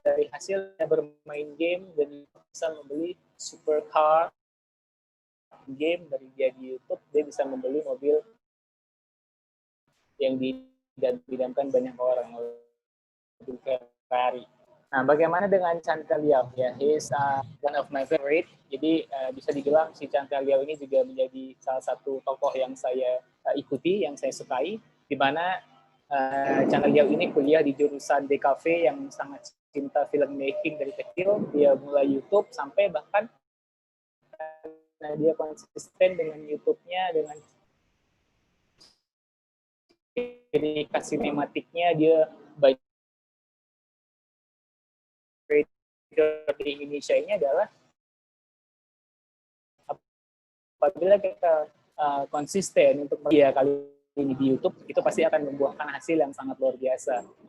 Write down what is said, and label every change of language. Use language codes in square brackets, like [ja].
[id] Dari hasilnya bermain game dan bisa membeli supercar game dari dia di YouTube, dia bisa membeli mobil yang didamkan banyak orang, mobil Ferrari. Nah, bagaimana dengan Chandra Liao? [en] Ya, he is one of my favorite. [id] Jadi bisa dibilang si Chandra Liao ini juga menjadi salah satu tokoh yang saya ikuti, yang saya sukai. Di mana Chandra Liao ini kuliah di jurusan DKV yang sangat cinta filmmaking dari kecil. Dia mulai YouTube sampai bahkan dia konsisten dengan YouTube-nya, dengan ciri khas sinematiknya, dia banyak di Indonesia ini adalah apabila kita konsisten untuk media kali ini di YouTube, itu pasti akan membuahkan hasil yang sangat luar biasa.